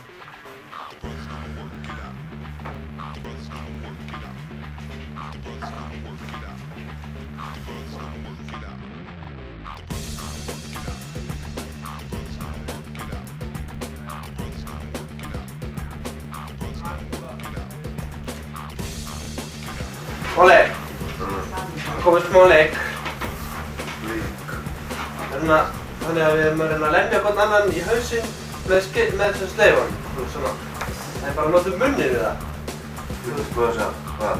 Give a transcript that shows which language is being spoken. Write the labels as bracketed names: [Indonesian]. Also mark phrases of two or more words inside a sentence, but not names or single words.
[English] The brothers gonna work it out. The brothers gonna work it out. The brothers gonna work it out. The brothers gonna work it out. The brothers gonna work it out. The brothers gonna work it out. The brothers gonna work it out. The brothers gonna work it out. [Icelandic] Óli, það komið smá leik. Þannig að við erum að reyna að lemja hvern annan í hausinn með þessum sleifan. Svona. Það er bara að nota munninn við það. Þú veist hvað það sé? Hvað?